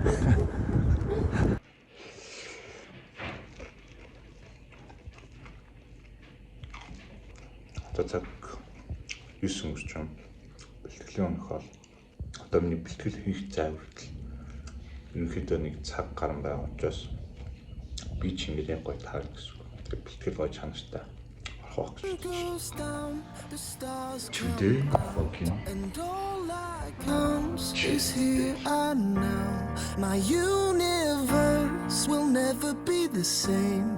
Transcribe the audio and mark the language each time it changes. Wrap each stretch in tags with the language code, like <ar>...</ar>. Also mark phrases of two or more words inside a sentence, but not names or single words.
<mn>Одоо цаг 9 өнгөрч юм. Бэлтгэлийн өнөх бол одоо миний бэлтгэл хийх зай хүртэл ерөнхийдөө нэг цаг гарan байгаа учраас би ч ингэж гоё таар гэсэн. Тэгээд бэлтгэл гоё чанартай орох гэж байна.</mn> <en>Today fucking And all that comes is here and now. My universe will never be the same.</en>